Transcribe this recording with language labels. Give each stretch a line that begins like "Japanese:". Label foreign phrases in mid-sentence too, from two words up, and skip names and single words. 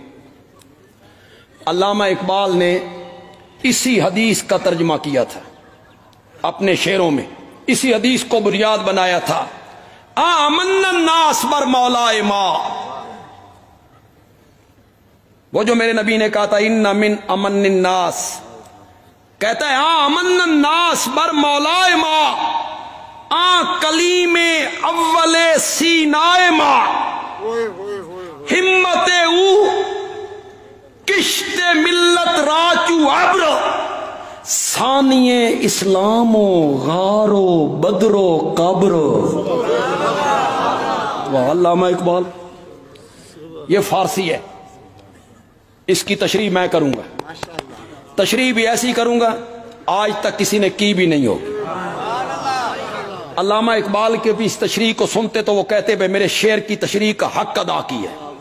Urdu: علامہ اقبال نے اسی حدیث کا ترجمہ کیا تھا اپنے شعروں میں، اسی حدیث کو بنیاد بنایا تھا.
Persian: آمن الناس بر مولائے ما،
Urdu: وہ جو میرے نبی نے کہا تھا
Arabic: ان من امن الناس،
Urdu: کہتا ہے
Persian: آمن الناس بر مولائے ما، کلیم اول سینائے ما، ہمت او کشت ملت راچو ابر، ثانی اسلام و غار و بدر و قبر.
Urdu: واہ علامہ اقبال. یہ فارسی ہے، اس کی تشریح میں کروں گا، تشریح بھی ایسی کروں گا آج تک کسی نے کی بھی نہیں ہوگی. علامہ اقبال کے بھی اس تشریح کو سنتے تو وہ کہتے بھائی میرے شعر کی تشریح کا حق ادا کی ہے.